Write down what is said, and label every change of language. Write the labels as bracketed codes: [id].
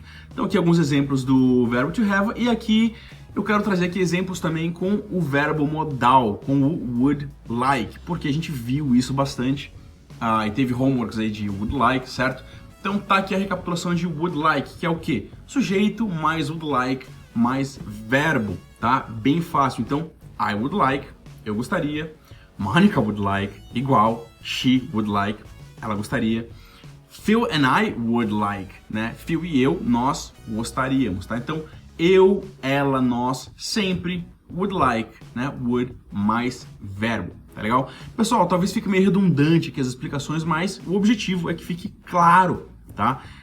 [pt] Então aqui alguns exemplos do verbo to have, e aqui eu quero trazer aqui exemplos também com o verbo modal, com o would like, porque a gente viu isso bastante, e teve homeworks aí de would like, certo? Então tá aqui a recapitulação de would like, que é o quê? Sujeito mais would like mais verbo, tá? Bem fácil. Então, [en] I would like, [pt] eu gostaria, [en] Monica would like, [pt] igual, [en] she would like, [pt] ela gostaria. [en] Phil and I would like, né? [pt] Phil e eu, nós gostaríamos, tá? Então, eu, ela, nós, sempre would like, né? Would mais verbo, tá legal? Pessoal, talvez fique meio redundante aqui as explicações, mas o objetivo é que fique claro, tá?